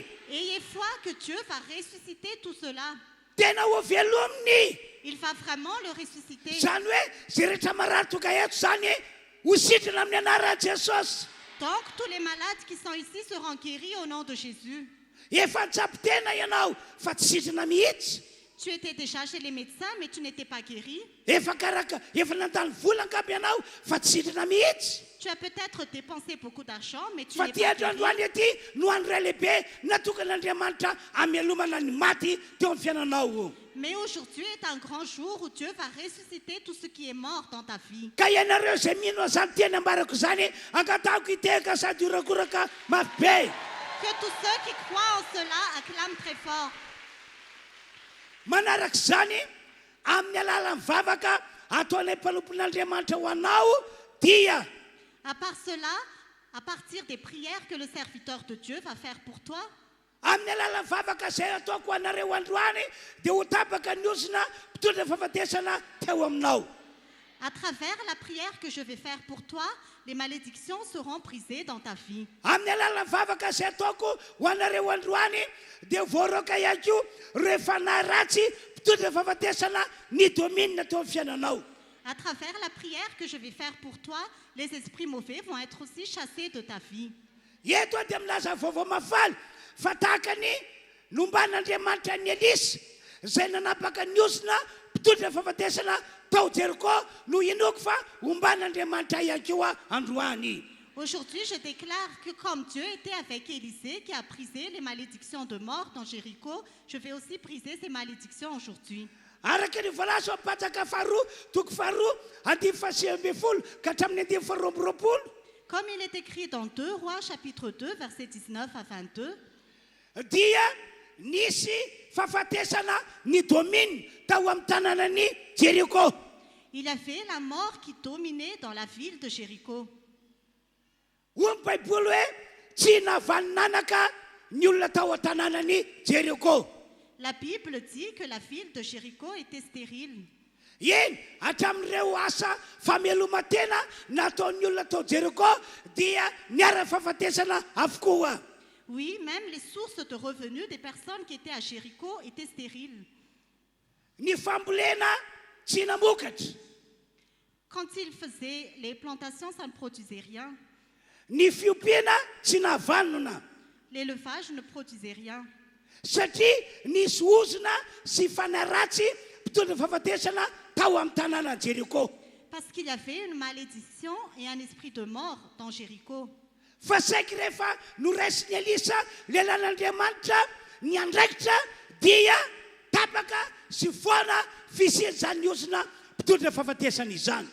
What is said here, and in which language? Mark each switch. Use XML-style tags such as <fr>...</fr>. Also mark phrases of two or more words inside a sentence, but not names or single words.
<fr>Ayez foi que Dieu va ressusciter tout cela.</fr> <mg>Tena ho velominy.</mg> <fr>Il va vraiment le ressusciter.</fr> <mg>Zany hoe zay rehetra marary tonga eto zany ho sitrana amin'ny anaran'i Jesosy.</mg> <fr>Donc tous les malades qui sont ici seront guéris au nom de Jésus.</fr> <mg>Efa nitsapo tena ianao fa tsy sitrana mihitsy.</mg> <fr>Tu étais déjà chez les médecins, mais tu n'étais pas guéri.</fr> <mg>Efa nandany vola angamba ianao fa tsy sitrana mihitsy.</mg> <fr>Tu as peut-être dépensé beaucoup d'argent, mais tu</fr> <mg>Fa</mg> <fr>n'es ty pas guéri.</fr> <mg>androany ety no andro ray lehibe natokan'Andriamanitra amelomana ny maty teo amin'ny fiainanao.</mg> <fr>Mais aujourd'hui est un grand jour où Dieu va ressusciter tout ce qui est mort dans ta vie.</fr> <mg>Ka ianareo zay mino zany teny ambarako zany angatahako hiteka sady horakoraka mafy be.</mg> <fr>Que tous ceux qui croient en cela acclament très fort.</fr> <mg>Manaraka zany amin'ny alalan'ny vavaka ataonay mpanompon'Andriamanitra ho anao dia</mg> <fr>À part cela, à partir des prières que le serviteur de Dieu va faire pour toi,</fr> <mg>amin'ny alalan'ny vavaka zay ataoko anareo androany dia ho tapaka ny osina mpitondra fahafatesana teo aminao.</mg> <fr>à travers la prière que je vais faire pour toi, les malédictions seront brisées dans ta vie.</fr> <mg>Amin'ny alalan'ny vavaka zay ataoko ho anareo androany dia voaroka ihany koa rehefa naratsy mpitondra fahafatesana ny dominina teo amin'ny fiainanao.</mg> <fr>À travers la prière que je vais faire pour toi, les esprits mauvais vont être aussi chassés de ta vie.</fr> <mg>Eto dia milaza vaovao mafaly fa tahaka ny nomban'Andriamanitra ny Elisy zay nanapaka ny osina mpitondra fahafatesana tao Jeriko no inoko fa omban'Andriamanitra ihany koa androany.</mg> <fr>Aujourd'hui, je déclare que comme Dieu était avec Élisée qui a brisé les malédictions de mort dans Jéricho, je vais aussi briser ces malédictions aujourd'hui.</fr> <mg>Araka ny voalaza am-patsaka faharoa toko faharoa andimy fahasivy ambin'ny folo ka hatramin'ny andimy faharoa amby roapolo.</mg> <fr>Comme il est écrit dans 2 Rois chapitre 2 versets 19 à 22,</fr> <mg>dia nisy fahafatesana ny domine tao amin'ny tanànan'ny Jeriko.</mg> <fr>il y avait la mort qui dominait dans la ville de Jéricho.</fr> <mg>Hoy ny Baiboly hoe tsy navaninanaka ny olona tao an-tanànan'ny Jeriko.</mg> <fr>La Bible dit que la ville de Jéricho était stérile.</fr> <mg>Eny hatramin'ireo asa fameloma-tena nataon'ny olona tao Jeriko dia niara-fahafatesana avokoa.</mg> <fr>Oui, même les sources de revenus des personnes qui étaient à Jéricho étaient stériles.</fr> <mg>ny fambolena tsy namokatra,</mg> <fr>Quand il faisait les plantations, ça ne produisait rien.</fr> <mg>ny fiompiana tsy nahavanona,</mg> <fr>L'élevage ne produisait rien.</fr> <mg>satria nisy ozona sy fanaratsy mpitondra fahafatesana tao amin'ny tanàna Jeriko.</mg> <fr>Parce qu'il y avait une malédiction et un esprit de mort dans Jéricho.</fr> <mg>Fa saiky rehefa noraisiny Elisa lelan'Andriamanitra ny andraikitra dia tapaka sy foana fisian'izany ozona mpitondra fahafatesana izany.</mg>